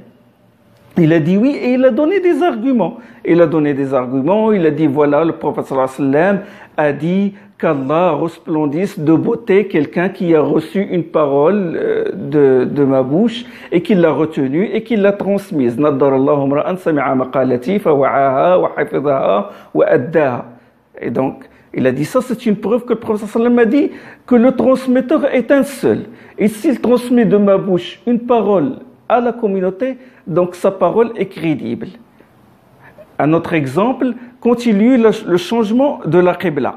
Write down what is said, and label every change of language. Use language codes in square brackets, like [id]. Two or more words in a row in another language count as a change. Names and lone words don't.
[fr] Il a dit oui et il a donné des arguments. Il a donné des arguments, il a dit voilà, le prophète [ar] صلى الله عليه وسلم [fr] a dit qu'Allah resplendisse de beauté quelqu'un qui a reçu une parole de ma bouche et qui l'a retenue et qui l'a transmise. [ar] نضر الله امرأً سمع مقالتي فوعاها وحفظها وأداها. [fr] Et donc, il a dit ça, c'est une preuve que le prophète [ar] صلى الله عليه وسلم [fr] a dit que le transmetteur est un seul. Et s'il transmet de ma bouche une parole à la communauté, donc sa parole est crédible. Un autre exemple, continue le changement de la Qibla.